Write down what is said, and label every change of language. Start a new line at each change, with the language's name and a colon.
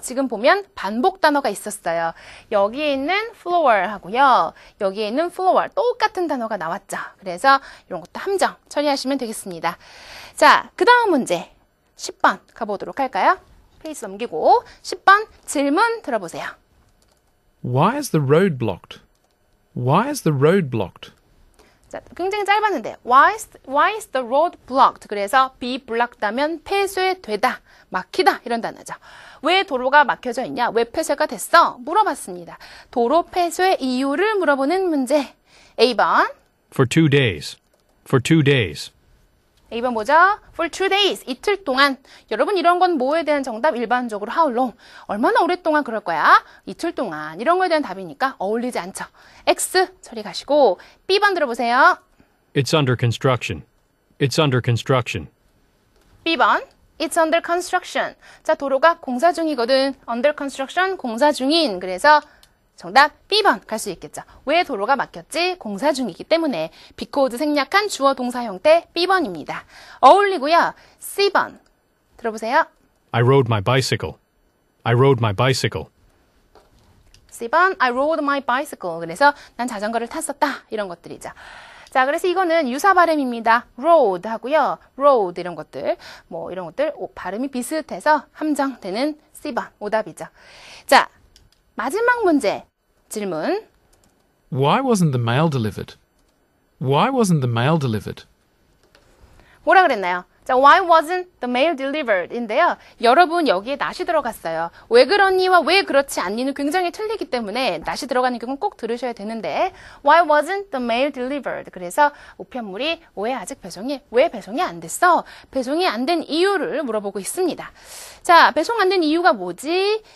Korean: 지금 보면 반복 단어가 있었어요. 여기에 있는 floor 하고요. 여기에 있는 floor 똑같은 단어가 나왔죠. 그래서 이런 것도 함정 처리하시면 되겠습니다. 자, 그 다음 문제 10번 가보도록 할까요? 페이지 넘기고 10번 질문 들어보세요.
English: Why is the road blocked? Why is the road blocked?
Korean: 자, 굉장히 짧았는데
English: why is the road blocked?
Korean: 그래서 be blocked하면 폐쇄되다, 막히다 이런 단어죠. 왜 도로가 막혀져 있냐? 왜 폐쇄가 됐어? 물어봤습니다. 도로 폐쇄 이유를 물어보는 문제. A번.
English: For 2 days. For 2 days.
Korean: A번 뭐죠?
English: For 2 days.
Korean: 이틀 동안. 여러분 이런 건 뭐에 대한 정답? 일반적으로
English: how long?
Korean: 얼마나 오랫동안 그럴 거야? 이틀 동안. 이런 거에 대한 답이니까 어울리지 않죠. X 처리 가시고 B번 들어보세요.
English: It's under construction. It's under construction.
Korean: B번.
English: It's under construction.
Korean: 자, 도로가 공사 중이거든.
English: under construction,
Korean: 공사 중인. 그래서 정답 B번 갈 수 있겠죠. 왜 도로가 막혔지? 공사 중이기 때문에. because 생략한 주어 동사 형태 B번입니다. 어울리고요. C번 들어보세요.
English: I rode my bicycle. I rode my bicycle.
Korean: C번
English: I rode my bicycle.
Korean: 그래서 난 자전거를 탔었다. 이런 것들이죠. 자, 그래서 이거는 유사 발음입니다. road 하고요. road 이런 것들. 뭐 이런 것들 발음이 비슷해서 함정되는 C번 오답이죠. 자, 마지막 문제 질문.
English: Why wasn't the mail delivered? Why wasn't the mail delivered?
Korean: 뭐라 그랬나요?
English: 자, why wasn't the mail delivered?
Korean: 인데요. 여러분 여기에 not이 들어갔어요. 왜 그렇니와 왜 그렇지 않니는 굉장히 틀리기 때문에 not이 들어가는 경우는 꼭 들으셔야 되는데
English: why wasn't the mail delivered?
Korean: 그래서 우편물이 왜 아직 왜 배송이 안 됐어? 배송이 안 된 이유를 물어보고 있습니다. 자, 배송 안 된 이유가 뭐지?